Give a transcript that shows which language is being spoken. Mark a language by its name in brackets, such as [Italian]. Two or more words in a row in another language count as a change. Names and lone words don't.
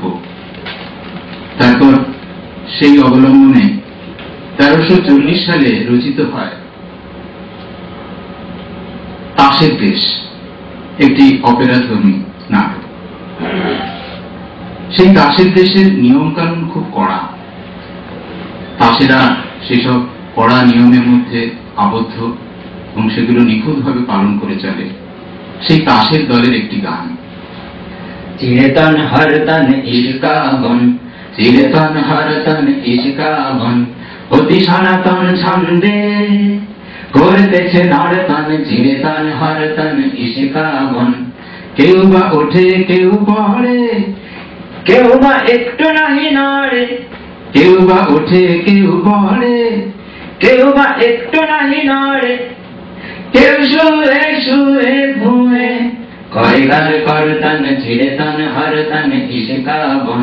[Bangla] তারপর সেই অবলম্বনে 1340 সালে রচিত হয় তাসের দেশ, একটি অপেরাধর্মী নাটক। সেই তাসের দেশের নিয়ম কানুন খুব কড়া। তাসেরা সেসব কড়া নিয়মের মধ্যে আবদ্ধ এবং সেগুলো নিখুঁতভাবে পালন করে চলে। সেই তাসের দলের একটি গান, চিরতন হরতন ইশকা বন, চিরতন হরতন ইশকা বন, অতি সনাতন ছন্দে করতেছে নর্তন, চিরতন হরতন ইশকা বন। কেউ বা ওঠে কেউ পড়ে, কেউ বা একটু নাহি নড়ে, কেউ বা ওঠে কেউ পড়ে, কেউ বা একটু নাহি নড়ে, কেউ শুয়ে শুয়ে ঘুমে করে গান করতন, চিরতন হরতন ইশকা বন।